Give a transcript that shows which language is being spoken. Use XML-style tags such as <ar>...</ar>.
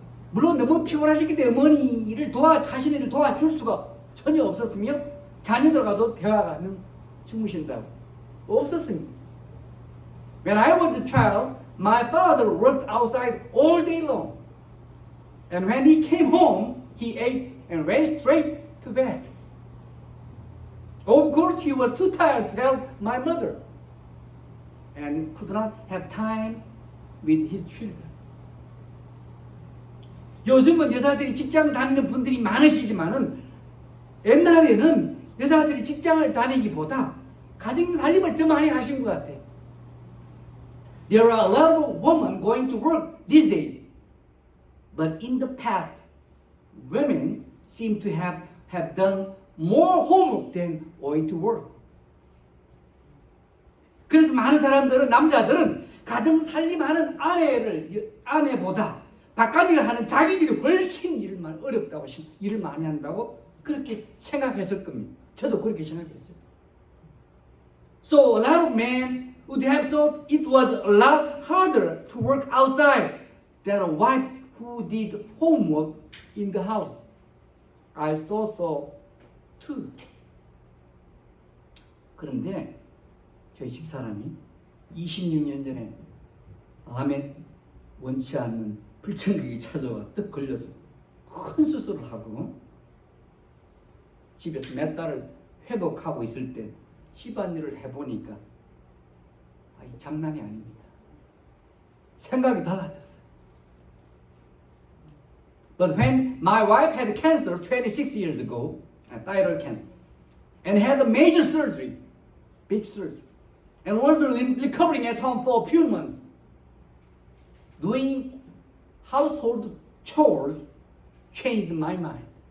<ko>물론 너무 피곤하셨기 때문에 자신의 일을 도와줄 수가 전혀 없었으며 자녀들과도 대화는 주무신다고 없었습니다.</ko> <en>When I was a child, my father worked outside all day long. And when he came home, he ate and went straight to bed. Of course, he was too tired to help my mother and could not have time with his children.</en> <ko>요즘은 여자들이 직장 다니는 분들이 많으시지만은 옛날에는 여자들이 직장을 다니기보다 가정 살림을 더 많이 하신 것 같아요.</ko> <en>There are a lot of women going to work these days. But in the past, women seem to have done more homework than going to work.</en> <ko>그래서 많은 사람들은, 남자들은 가정 살림하는 아내보다 바깥일을 하는 자기들이 훨씬 일을 많이 한다고 그렇게 생각했을 겁니다. 저도 그렇게 생각했어요.</ko> <en>So a lot of men would have thought it was a lot harder to work outside than a wife who did homework in the house. I thought so too.</en> <ko>그런데 저희 집사람이 26년 전에 암에 원치 않는 불청객이 찾아와 떡 걸려서 큰 수술을 하고 집에서 몇 달을 회복하고 있을 때 집안일을 해보니까 이 장난이 아닙니다. 생각이 달라졌어요.</ko> <en>But when my wife had cancer 26 years ago, thyroid cancer, and had a major surgery, big surgery, and was recovering at home for a few months, doing household chores changed my mind.</en>